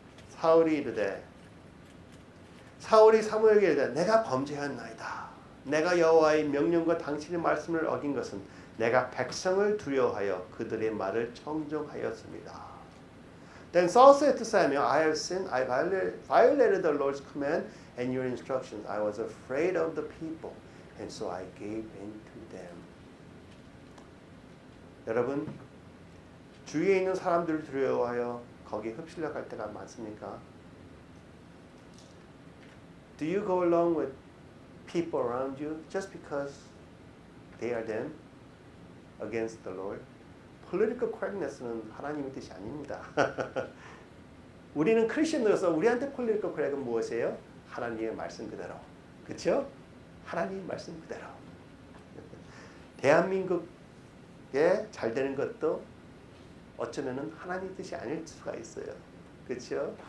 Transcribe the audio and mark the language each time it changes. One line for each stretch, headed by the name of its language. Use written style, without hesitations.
Korean: 사울이 이르되 사울이 사무엘에게 이르되 내가 범죄하였나이다. 내가 여호와의 명령과 당신의 말씀을 어긴 것은 내가 백성을 두려워하여 그들의 말을 청종하였습니다.
English: Then Saul said to Samuel, I have sinned. I violated the Lord's command and your instructions. I was afraid of the people, and so I gave in to them.
Korean: 여러분, 주위에 있는 사람들을 두려워하여 거기에 흡실려 갈 때가 많습니까?
English: Do you go along with people around you just because they are them against the Lord?
Korean: Political correctness는 하나님의 뜻이 아닙니다. 우리는 크리스천으로서 우리한테 political correct은 무엇이에요? 하나님의 말씀 그대로. 그렇죠? 하나님의 말씀 그대로. 대한민국에 잘 되는 것도 어쩌면은 하나님 뜻이 아닐 수가 있어요. 그렇죠?